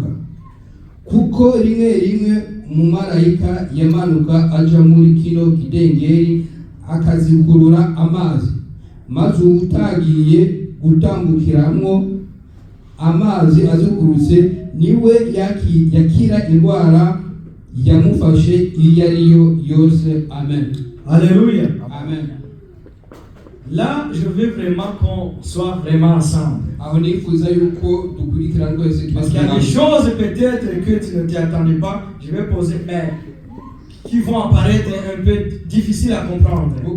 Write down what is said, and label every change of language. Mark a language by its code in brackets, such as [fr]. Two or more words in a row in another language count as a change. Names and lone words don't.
[rn] Kuko rimwe umumarayika yamanuka aja muri kino kidengeri akazikurura amazi, maze utagiye gutambukiramwo amazi azukurutse niwe yakira indwara yamufashe iyo ariyo yose. Amen. Alléluia. Amen. [fr] Là, je veux vraiment qu'on soit vraiment ensemble. Parce qu'il y a des choses peut-être que tu ne t'y attendais pas, je vais poser, mais qui vont apparaître un peu difficiles à comprendre.